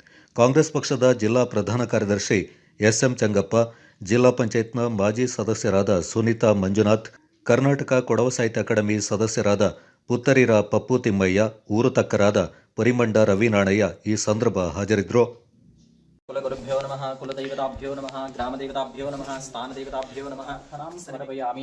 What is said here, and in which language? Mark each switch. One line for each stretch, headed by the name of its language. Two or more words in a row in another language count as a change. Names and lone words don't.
Kannada: ಕಾಂಗ್ರೆಸ್ ಪಕ್ಷದ ಜಿಲ್ಲಾ ಪ್ರಧಾನ ಕಾರ್ಯದರ್ಶಿ ಎಸ್ಎಂ ಚಂಗಪ್ಪ, ಜಿಲ್ಲಾ ಪಂಚಾಯತ್ನ ಮಾಜಿ ಸದಸ್ಯರಾದ ಸುನೀತಾ ಮಂಜುನಾಥ್, ಕರ್ನಾಟಕ ಕೊಡವ ಸಾಹಿತ್ಯ ಅಕಾಡೆಮಿ ಸದಸ್ಯರಾದ ಪುತ್ತರಿರ ಪಪ್ಪು ತಿಮ್ಮಯ್ಯ, ಊರು ತಕ್ಕರಾದ ಪರಿಮಂಡ ರವಿನಾಣಯ್ಯ ಈ ಸಂದರ್ಭ ಹಾಜರಿದ್ದರು.
Sanskrit: ಕುಲಗುರುಭ್ಯೋ ನಮಃ, ಕುಲದೈವತಾಭ್ಯೋ ನಮಃ, ಗ್ರಾಮದೇವತಾಭ್ಯೋ ನಮಃ, ಸ್ಥಾನದೇವತಾಭ್ಯೋ ನಮಃ. ಹರಾಂ ಸಮರ್ಪಯಾಮಿ.